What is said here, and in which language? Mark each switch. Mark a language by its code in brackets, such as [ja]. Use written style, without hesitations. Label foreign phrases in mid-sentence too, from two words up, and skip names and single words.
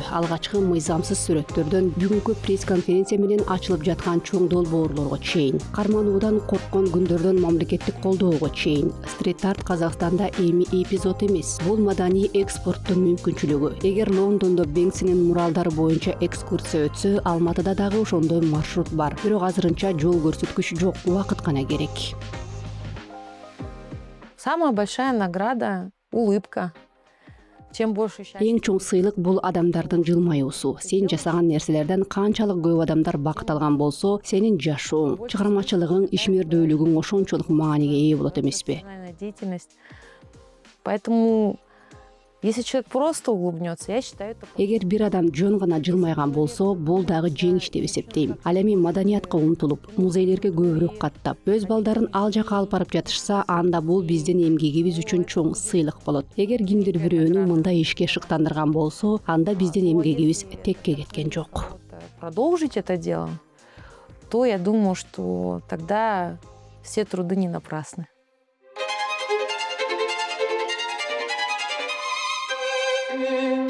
[ky] Алгачкы мыйзамсыз сүрөттөрдөн бүгүнкү пресс-конференция менен ачылып жаткан чоң долбоорлорго чейин, кармануудан корккон күндөрдөн мамлекеттик колдоого чейин, стрит-арт Казакстанда эми эпизод эмес. Бул маданий экспорттун мүмкүнчүлүгү. Эгер Лондондо Бэнксинин муралдары боюнча экскурсия өтсө, Алматыда дагы ошондой маршрут бар. Бирок азырынча жол көрсөткүч жок, убакыт гана керек. [ru] Самая большая награда — улыбка. Чем больше счастья. [ky] Эң чоң сыйлык бул адамдардын жылмаюусу. Сен жасаган нерселерден канчалык көп адамдар бакыт алган болсо, сенин жашооң, чыгармачылыгың, ишмердүүлүгүң ошончолук мааниге ээ болот эмеспи? [ru] Деятельность. Поэтому Если человек просто улыбнется, я считаю, это... [ky] Эгер бир адам жөн гана жылмайган болсо, бул дагы жеңиш деп эсептейм. Ал эми маданиятка умтулуп, музейлерге көбүрөөк каттап, өз балдарын ал жака алып барып жатышса, анда бул биздин эмгегибиз үчүн чоң сыйлык болот. Эгер кимдир бирөөнү мындай ишке шыктандырган болсо, анда биздин эмгегибиз текке кеткен жок. [ru] Продолжить это дело, то я думаю, что тогда все труды не напрасны. [en] Thank you.